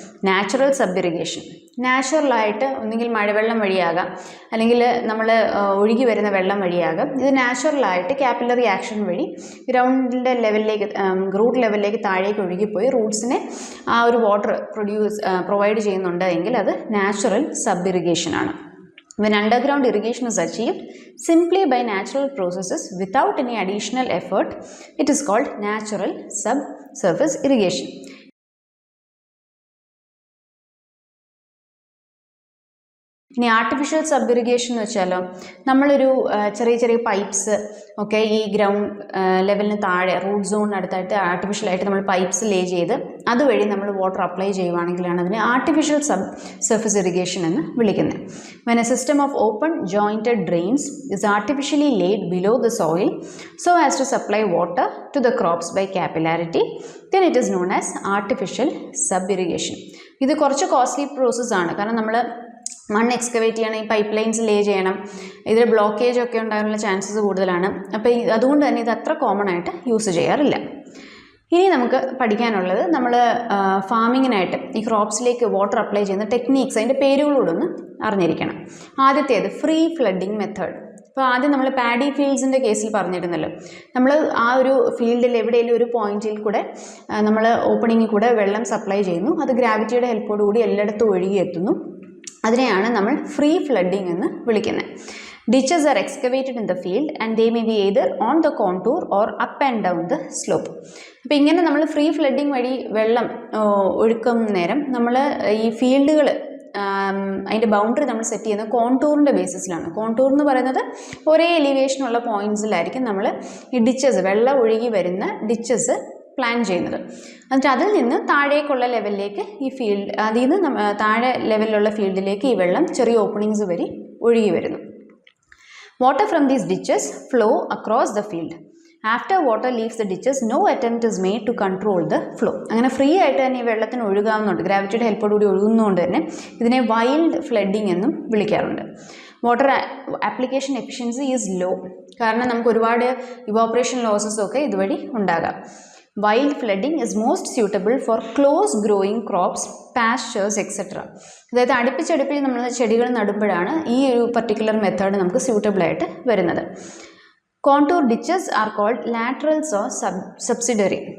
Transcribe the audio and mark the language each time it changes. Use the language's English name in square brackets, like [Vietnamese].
[Malayalam] Natural sub irrigation, നാച്ചുറലായിട്ട് ഒന്നുകിൽ മഴവെള്ളം വഴിയാകാം, അല്ലെങ്കിൽ നമ്മൾ ഒഴുകി വരുന്ന വെള്ളം വഴിയാകാം. ഇത് നാച്ചുറലായിട്ട് കാപ്പിലറി ആക്ഷൻ വഴി ഗ്രൗണ്ടിൻ്റെ ലെവലിലേക്ക് റൂട്ട് ലെവലിലേക്ക് താഴേക്ക് ഒഴുകിപ്പോയി റൂട്ട്സിനെ ആ ഒരു വാട്ടർ പ്രൊവൈഡ് ചെയ്യുന്നുണ്ട് എങ്കിൽ അത് natural sub ഇറിഗേഷനാണ്. [English] When underground irrigation is achieved simply by natural processes without any additional effort, it is called natural subsurface irrigation. [Malayalam] ഇനി ആർട്ടിഫിഷ്യൽ സബ് ഇറിഗേഷൻ എന്ന് വെച്ചാലോ, നമ്മളൊരു ചെറിയ പൈപ്പ്സ് ഒക്കെ ഈ ഗ്രൗണ്ട് ലെവലിന് താഴെ റൂട്ട് സോണിനടുത്തായിട്ട് ആർട്ടിഫിഷ്യലായിട്ട് നമ്മൾ പൈപ്പ്സ് ലേ ചെയ്ത് അതുവഴി നമ്മൾ വാട്ടർ അപ്ലൈ ചെയ്യുവാണെങ്കിലാണ് അതിനെ ആർട്ടിഫിഷ്യൽ സബ് സർഫസ് ഇറിഗേഷൻ എന്ന് വിളിക്കുന്നത്. [English] When a system of open jointed drains is artificially laid below the soil so as to supply water to the crops by capillarity, then it is known as artificial sub irrigation. [Malayalam] ഇത് കുറച്ച് costly പ്രോസസ്സാണ്. കാരണം നമ്മൾ മണ്ണ് excavate ചെയ്യണം, ഈ pipe lines ലേ ചെയ്യണം, ഇതിൽ ബ്ലോക്കേജ് ഒക്കെ ഉണ്ടാകാനുള്ള ചാൻസസ് കൂടുതലാണ്. അപ്പോൾ അതുകൊണ്ട് തന്നെ ഇത് അത്ര കോമൺ ആയിട്ട് യൂസ് ചെയ്യാറില്ല. ഇനി നമുക്ക് പഠിക്കാനുള്ളത് നമ്മൾ ഫാമിങ്ങിനായിട്ട് ഈ ക്രോപ്സിലേക്ക് വാട്ടർ അപ്ലൈ ചെയ്യുന്ന ടെക്നീക്സ്, അതിൻ്റെ പേരുകളോട് ഒന്ന് അറിഞ്ഞിരിക്കണം. ആദ്യത്തേത് ഫ്രീ ഫ്ലഡിങ് മെത്തേഡ്. അപ്പോൾ ആദ്യം നമ്മൾ പാഡി ഫീൽഡ്സിൻ്റെ കേസിൽ പറഞ്ഞിരുന്നല്ലോ, നമ്മൾ ആ ഒരു ഫീൽഡിൽ എവിടെയെങ്കിലും ഒരു പോയിന്റിൽ കൂടെ നമ്മൾ ഓപ്പണിങ്ങിൽ കൂടെ വെള്ളം സപ്ലൈ ചെയ്യുന്നു, അത് ഗ്രാവിറ്റിയുടെ ഹെൽപ്പോടുകൂടി എല്ലായിടത്തും ഒഴുകി എത്തുന്നു. അതിനെയാണ് നമ്മൾ ഫ്രീ ഫ്ലഡിങ് എന്ന് വിളിക്കുന്നത്. [English] Ditches are excavated in the field and they may be either on the contour or up and down the slope. [Malayalam] അപ്പോൾ ഇങ്ങനെ നമ്മൾ ഫ്രീ ഫ്ലഡിങ് വഴി വെള്ളം ഒഴുക്കുന്ന നേരം നമ്മൾ ഈ ഫീൽഡുകൾ അതിൻ്റെ ബൗണ്ടറി നമ്മൾ സെറ്റ് ചെയ്യുന്നത് കോണ്ടൂറിൻ്റെ ബേസിസിലാണ്. കോണ്ടൂർ എന്ന് പറയുന്നത് ഒരേ എലിവേഷനുള്ള പോയിൻറ്റ്സിലായിരിക്കും നമ്മൾ ഈ ഡിച്ചസ്, വെള്ളം ഒഴുകി വരുന്ന ഡിച്ചസ് പ്ലാൻ ചെയ്യുന്നത്. എന്നിട്ട് അതിൽ നിന്ന് താഴേക്കുള്ള ലെവലിലേക്ക് ഈ ഫീൽഡ്, അതിൽ നിന്ന് താഴെ ലെവലിലുള്ള ഫീൽഡിലേക്ക് ഈ വെള്ളം ചെറിയ ഓപ്പണിങ്സ് വഴി ഒഴുകി വരുന്നു. [English] Water from these ditches flow across the field. After water leaves the ditches, no attempt is made to control the flow. [Malayalam] അങ്ങനെ ഫ്രീ ആയിട്ട് തന്നെ ഈ വെള്ളത്തിന് ഒഴുകാവുന്നുണ്ട്, ഗ്രാവിറ്റിയുടെ ഹെൽപ്പോടുകൂടി ഒഴുകുന്നതുകൊണ്ട് തന്നെ ഇതിനെ വൈൽഡ് ഫ്ലഡിങ് എന്നും വിളിക്കാറുണ്ട്. [English] water application efficiency is low, [Malayalam] കാരണം നമുക്ക് ഒരുപാട് ഇവോപ്പറേഷൻ ലോസസ് ഒക്കെ ഇതുവഴി ഉണ്ടാകാം. [English] Wild flooding is most suitable for close growing crops, pastures, etc. [Malayalam] അതായത് അടുപ്പിച്ചടുപ്പിൽ നമ്മൾ ചെടികൾ നടുമ്പോഴാണ് ഈ ഒരു പർട്ടിക്കുലർ മെത്തേഡ് നമുക്ക് സ്യൂട്ടബിൾ ആയിട്ട് വരുന്നത്. [English] Contour ditches are called laterals or subsidiary.